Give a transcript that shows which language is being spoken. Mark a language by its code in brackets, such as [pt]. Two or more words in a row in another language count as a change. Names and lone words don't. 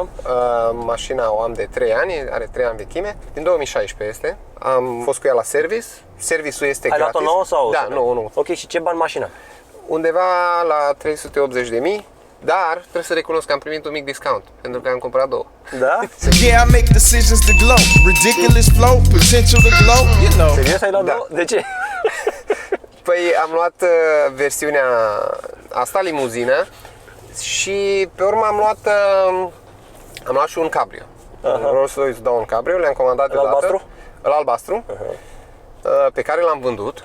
[ro] Mașina o am de 3 ani, are 3 ani vechime. Din 2016 este. Am fost cu ea la service. Serviciul este gratis. Ai luat-o nouă sau? Da, nu. Ok, și ce bani mașina? Undeva la 380.000. Dar trebuie să recunosc că am primit un mic discount, pentru că am cumpărat două. Da? [en] Yeah, I make decisions to glow. Ridiculous flow, potential to glow, you know. [ro] Serios ai luat două? De ce? Păi am luat versiunea asta, limuzină, și pe urmă am luat și un cabrio. Un Rolls-Royce Dawn Cabrio, le-am comandat de dată. Albastru? Albastru. pe care l-am vândut.